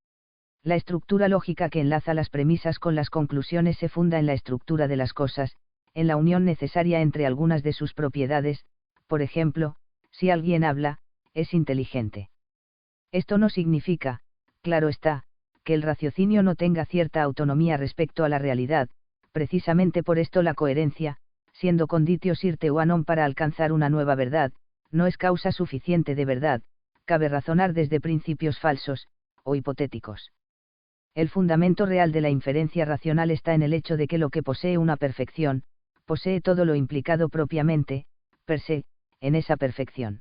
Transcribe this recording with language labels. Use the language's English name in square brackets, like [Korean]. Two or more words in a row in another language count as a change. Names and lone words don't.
[Spanish] La estructura lógica que enlaza las premisas con las conclusiones se funda en la estructura de las cosas, en la unión necesaria entre algunas de sus propiedades. Por ejemplo, si alguien habla, es inteligente. Esto no significa, claro está, que el raciocinio no tenga cierta autonomía respecto a la realidad. Precisamente por esto la coherencia, siendo [Latin] conditio sine qua non [Spanish] para alcanzar una nueva verdad, no es causa suficiente de verdad, cabe razonar desde principios falsos, o hipotéticos. El fundamento real de la inferencia racional está en el hecho de que lo que posee una perfección, posee todo lo implicado propiamente, [Latin] per se, [Spanish] en esa perfección.